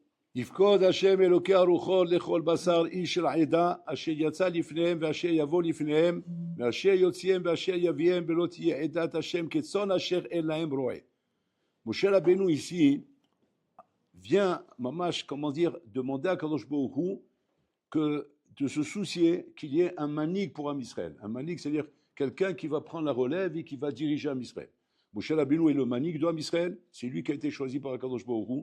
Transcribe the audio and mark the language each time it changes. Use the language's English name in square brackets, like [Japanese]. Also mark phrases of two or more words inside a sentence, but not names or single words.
[Hebrew] יפקוד השם אלוקי הרוחות לכל בשר איש של העדה אשר יצא לפניהם ואשר יבוא לפניהם ואשר יוציאם ואשר יביאם ולא תהיה עדת השם כצאן אשר אין להם רועה. [French] Moshe Rabbeinu ici vient, mamash, comment dire, demander à [Hebrew] הקדוש ברוך הוא [French] que de se soucier qu'il y ait un manig pour [Hebrew] עם ישראל. [French] Un manig, c'est-à-dire quelqu'un qui va prendre la relève et qui va diriger [Hebrew] עם ישראל. [French] Moshe Rabbeinu est le manig de [Hebrew] עם ישראל, [French] c'est lui qui a été choisi par [Hebrew] הקדוש ברוך הוא.